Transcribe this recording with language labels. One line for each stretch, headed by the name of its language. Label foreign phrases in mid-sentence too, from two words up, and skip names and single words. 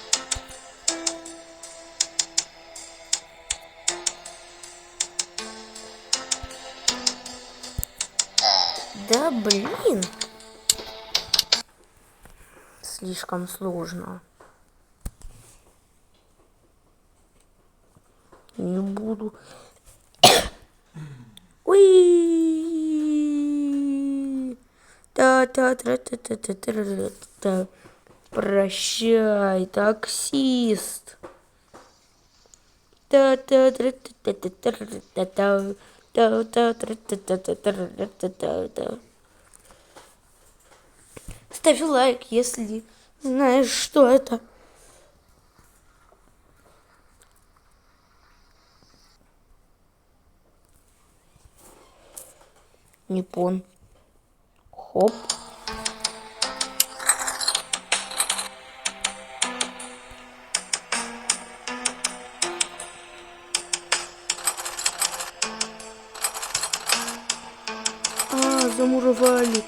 Russian: Да блин. Слишком сложно. Не буду. Ой. Та-та-та-та-та-та-та-та. Прощай, таксист. Та-та-та-та-та-та-та-та. Та-та-та-та-та-та-та-та-та. Ставь лайк, если знаешь, что это. Непон. Хоп. Замуровали.